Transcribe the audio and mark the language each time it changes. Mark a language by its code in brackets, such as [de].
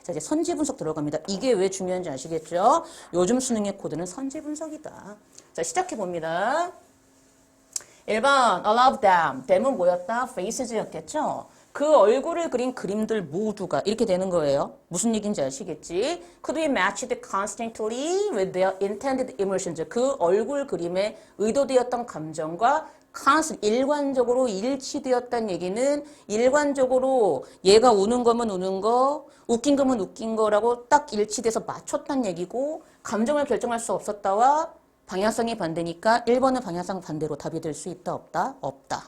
[ko] 자, 이제 선지 분석 들어갑니다. 이게 왜 중요한지 아시겠죠? 요즘 수능의 코드는 선지 분석이다. 자, 시작해 봅니다. 1번, [en] all of them. [ko] them은 뭐였다? faces였겠죠? 그 얼굴을 그린 그림들 모두가 이렇게 되는 거예요. 무슨 얘기인지 아시겠지? [en] Could be matched constantly with their intended emotions. [ko] 그 얼굴 그림에 의도되었던 감정과 일관적으로 일치되었다는 얘기는 일관적으로 얘가 우는 거면 우는 거, 웃긴 거면 웃긴 거라고 딱 일치돼서 맞췄다는 얘기고 감정을 결정할 수 없었다와 방향성이 반대니까 1번은 방향성 반대로 답이 될 수 있다 없다? 없다.